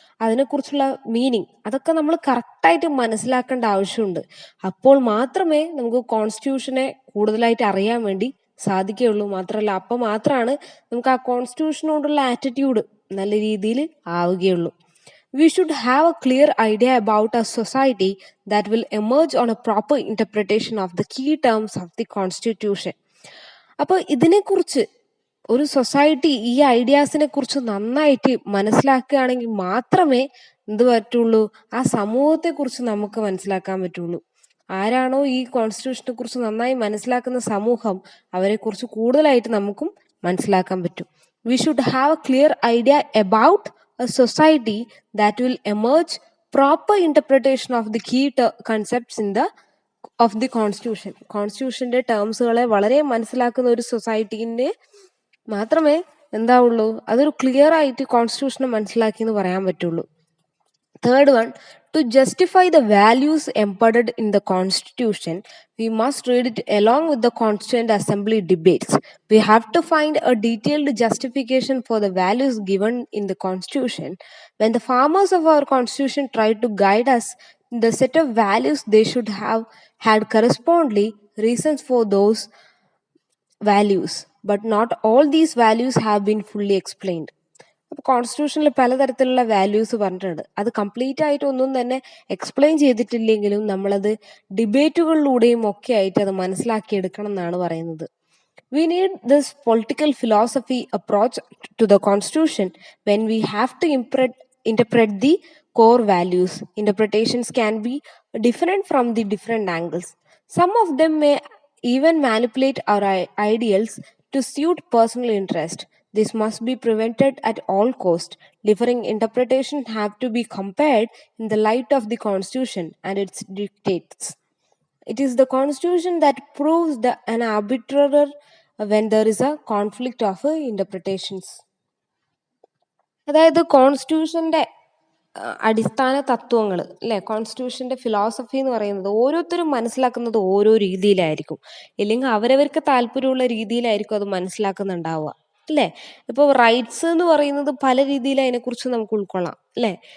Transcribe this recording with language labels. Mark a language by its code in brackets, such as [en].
[ml] അതിനെക്കുറിച്ചുള്ള മീനിങ്, അതൊക്കെ നമ്മൾ കറക്റ്റായിട്ട് മനസ്സിലാക്കേണ്ട ആവശ്യമുണ്ട്. അപ്പോൾ മാത്രമേ നമുക്ക് കോൺസ്റ്റിറ്റ്യൂഷനെ കൂടുതലായിട്ട് അറിയാൻ വേണ്ടി സാധിക്കുകയുള്ളൂ. മാത്രമല്ല അപ്പോൾ മാത്രമാണ് നമുക്ക് ആ കോൺസ്റ്റിറ്റ്യൂഷനോടുള്ള ആറ്റിറ്റ്യൂഡ് നല്ല രീതിയിൽ ആവുകയുള്ളൂ. [en] We should have a clear idea about a society that will emerge on a proper interpretation of the key terms of the Constitution. [ml] അപ്പോൾ ഇതിനെക്കുറിച്ച് ഒരു സൊസൈറ്റി ഈ ഐഡിയാസിനെ കുറിച്ച് നന്നായിട്ട് മനസ്സിലാക്കുകയാണെങ്കിൽ മാത്രമേ എന്ത് പറ്റുള്ളൂ, ആ സമൂഹത്തെ കുറിച്ച് നമുക്ക് മനസ്സിലാക്കാൻ പറ്റുള്ളൂ. ആരാണോ ഈ കോൺസ്റ്റിറ്റ്യൂഷനെ കുറിച്ച് നന്നായി മനസ്സിലാക്കുന്ന സമൂഹം, അവരെ കുറിച്ച് കൂടുതലായിട്ട് നമുക്കും മനസ്സിലാക്കാൻ പറ്റും. [en] We should have a clear idea about a society that will emerge proper interpretation of the key concepts in the of the constitution. [ml] കോൺസ്റ്റിറ്റ്യൂഷന്റെ ടേംസുകളെ വളരെ മനസ്സിലാക്കുന്ന ഒരു സൊസൈറ്റീനെ മാത്രമേ എന്താവുള്ളൂ, അതൊരു ക്ലിയർ ആയിട്ട് കോൺസ്റ്റിറ്റ്യൂഷനെ മനസ്സിലാക്കി എന്ന് പറയാൻ പറ്റുള്ളൂ. [en] Third one, to justify the values embedded in the Constitution, we must read it along with the Constituent Assembly debates. We have to find a detailed justification for the values given in the Constitution. When the farmers of our Constitution tried to guide us in the set of values, they should have had correspondingly reasons for those values. But not all these values have been fully explained. [ml] അപ്പോൾ കോൺസ്റ്റിറ്റ്യൂഷനിൽ പലതരത്തിലുള്ള values പറഞ്ഞിട്ടുണ്ട്. അത് complete ആയിട്ട് ഒന്നും തന്നെ explain ചെയ്തിട്ടില്ലെങ്കിലും നമ്മളത് ഡിബേറ്റുകളിലൂടെയും ഒക്കെ ആയിട്ട് അത് മനസ്സിലാക്കിയെടുക്കണം എന്നാണ് പറയുന്നത്. [en] We need this political philosophy approach to the constitution when we have to interpret the core values. Interpretations can be different from the different angles. Some of them may even manipulate our ideals to suit personal interest. This must be prevented at all cost. Differing interpretations have to be compared in the light of the constitution and its dictates. It is the constitution that proves an arbitrator when there is a conflict of interpretations. [ml] അതായത് കോൺസ്റ്റിറ്റ്യൂഷന്റെ അടിസ്ഥാന തത്വങ്ങൾ അല്ലെ, കോൺസ്റ്റിറ്റ്യൂഷന്റെ philosophy എന്ന് പറയുന്നത് ഓരോരുത്തരും മനസ്സിലാക്കുന്നത് ഓരോ രീതിയിലായിരിക്കും, ഇല്ലെങ്കിൽ അവരവർക്ക് താല്പര്യമുള്ള രീതിയിലായിരിക്കും അത് മനസ്സിലാക്കുന്നുണ്ടാവുക അല്ലേ. ഇപ്പോൾ റൈറ്റ്സ് എന്ന് പറയുന്നത് പല രീതിയിൽ അതിനെക്കുറിച്ച് നമുക്ക് ഉൾക്കൊള്ളാം അല്ലേ.